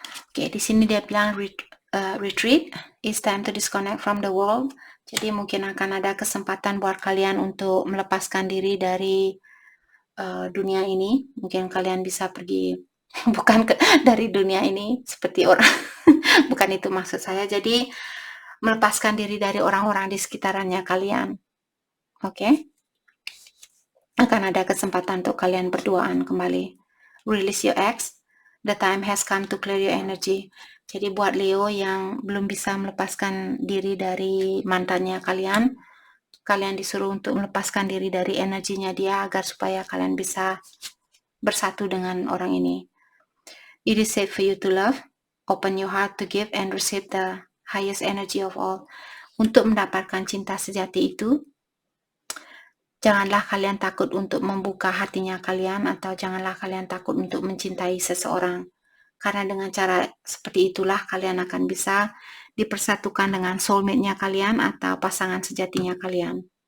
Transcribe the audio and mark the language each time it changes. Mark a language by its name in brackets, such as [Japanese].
[Indonesian] Oke, di sini dia bilang [English] retreat, it's time to disconnect from the world. [Indonesian] Jadi mungkin akan ada kesempatan buat kalian untuk melepaskan diri dari dunia ini. Mungkin kalian bisa pergi bukan dari dunia ini seperti orang bukan itu maksud saya. Jadi melepaskan diri dari orang-orang di sekitarannya kalian. Oke? Akan ada kesempatan untuk kalian berduaan kembali. [English] Release your ex. The time has come to clear your energy. [Indonesian] Jadi buat Leo yang belum bisa melepaskan diri dari mantannya kalian disuruh untuk melepaskan diri dari energinya dia agar supaya kalian bisa bersatu dengan orang ini. [English] It is safe for you to love. Open your heart to give and receive the highest energy of all. [Indonesian] Untuk mendapatkan cinta sejati itu, janganlah kalian takut untuk membuka hatinya kalian, atau janganlah kalian takut untuk mencintai seseorang. Karena dengan cara seperti itulah kalian akan bisa dipersatukan dengan soulmate-nya kalian atau pasangan sejatinya kalian.